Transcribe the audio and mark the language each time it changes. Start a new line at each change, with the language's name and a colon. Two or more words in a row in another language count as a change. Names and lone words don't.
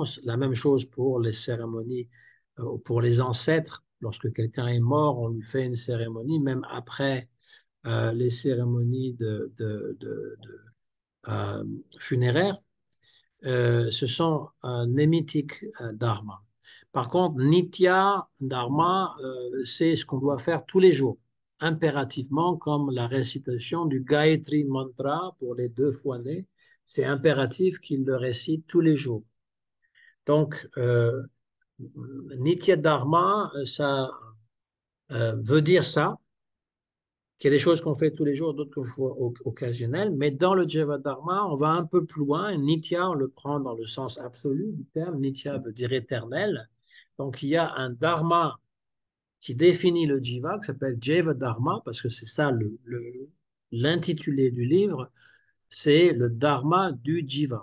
French: La même chose pour les cérémonies, pour les ancêtres. Lorsque quelqu'un est mort, on lui fait une cérémonie, même après les cérémonies euh, funéraires. Ce sont un
Sanskrit: némitique dharma.
French: Par contre,
Sanskrit: nitya dharma,
French: c'est ce qu'on doit faire tous les jours, impérativement, comme la récitation du Gayatri Mantra pour les deux fois nés. C'est impératif qu'il le récite tous les jours. Donc,
Sanskrit: nitya dharma,
French: ça veut dire ça, qu'il y a des choses qu'on fait tous les jours, d'autres qu'on fait occasionnelles, mais dans le Jeva Dharma, on va un peu plus loin. Nitya, on le prend dans le sens absolu du terme. Nitya veut dire éternel. Donc il y a un Dharma qui définit le Jiva, qui s'appelle Jeva Dharma, parce que c'est ça l'intitulé du livre, c'est le Dharma du Jiva.